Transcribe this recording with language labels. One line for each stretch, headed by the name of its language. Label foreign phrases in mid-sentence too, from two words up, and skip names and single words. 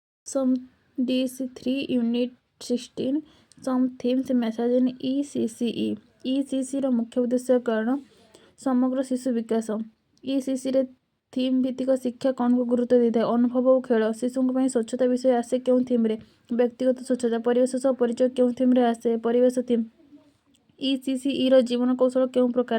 English: Some DC3 Unit 16 Some themes message in ECCE.
Odia: ECC ର ମୁଖ୍ୟ ଉଦ୍ଦେଶ୍ୟ କ'ଣ? ସମଗ୍ର ଶିଶୁ ବିକାଶ। ECCରେ ଥିମ୍ ଭିତ୍ତିକ ଶିକ୍ଷା କ'ଣକୁ ଗୁରୁତ୍ୱ ଦେଇଥାଏ? ଅନୁଭବ ଓ ଖେଳ। ଶିଶୁଙ୍କ ପାଇଁ ସ୍ୱଚ୍ଛତା ବିଷୟ ଆସେ କେଉଁ ଥିମ୍ରେ? ବ୍ୟକ୍ତିଗତ ସ୍ୱଚ୍ଛତା। ପରିବେଶ ସହ ପରିଚୟ କେଉଁ ଥିମ୍ରେ ଆସେ? ପରିବେଶ ଥିମ୍। ECCEର ଜୀବନ କୌଶଳ କେଉଁ ପ୍ରକାର?